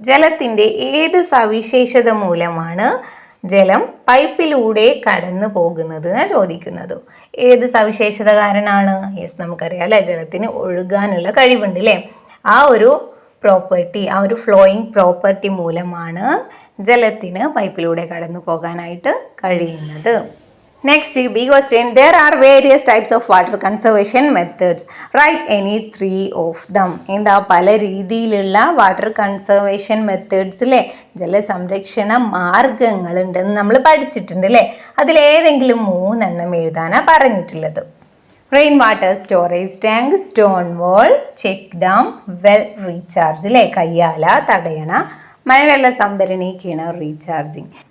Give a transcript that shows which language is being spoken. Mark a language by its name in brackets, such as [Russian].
[Malayalam] ജലത്തിൻ്റെ ഏത് സവിശേഷത മൂലമാണ് ജലം പൈപ്പിലൂടെ കടന്നു പോകുന്നത് എന്നാണ് ചോദിക്കുന്നത്. ഏത് സവിശേഷത കാരണമാണ്? യെസ്, നമുക്കറിയാം അല്ലേ, ജലത്തിന് ഒഴുകാനുള്ള കഴിവുണ്ട് അല്ലേ. ആ ഒരു പ്രോപ്പർട്ടി, ആ ഒരു ഫ്ലോയിങ് പ്രോപ്പർട്ടി മൂലമാണ് ജലത്തിന് പൈപ്പിലൂടെ കടന്നു പോകാനായിട്ട് കഴിയുന്നത്. [English] Next, B question. There are various types of water conservation methods. Write any 3 of them. [Malayalam] എന്താ പല രീതിയിലുള്ള വാട്ടർ കൺസർവേഷൻ മെത്തേഡ്സ് അല്ലേ, ജലസംരക്ഷണ മാർഗങ്ങളുണ്ടെന്ന് നമ്മൾ പഠിച്ചിട്ടുണ്ട് അല്ലേ. അതിലേതെങ്കിലും 3 എണ്ണം എഴുതാനാണ് പറഞ്ഞിട്ടുള്ളത്. Rain water storage tank, stone വാൾ, ചെക്ക് ഡാം, വെൽ റീചാർജ് അല്ലേ, കയ്യാല, തടയണ, മഴവെള്ള സംഭരണി, കിണർ റീചാർജിങ്.